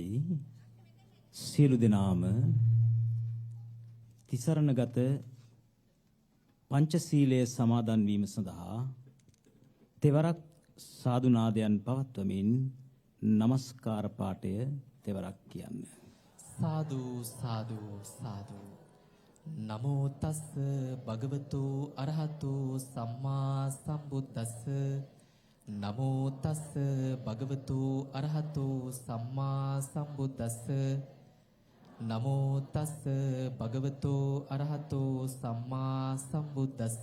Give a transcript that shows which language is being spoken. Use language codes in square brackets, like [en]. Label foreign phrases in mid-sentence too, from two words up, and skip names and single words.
[si] සියලු දෙනාම තිසරණගත පංචශීලයේ සමාදන් වීම සඳහා තෙවරක් සාදු නාදයන් පවත්වමින් নমස්කාර පාඨය තෙවරක් කියන්න. සාදු සාදු සාදු. [pi] නමෝ තස් භගවතු අරහතු සම්මා සම්බුද්දස්ස. නමෝ තස් භගවතු අරහතු සම්මා සම්බුද්දස්ස. නමෝ තස් භගවතු අරහතු සම්මා සම්බුද්දස්ස.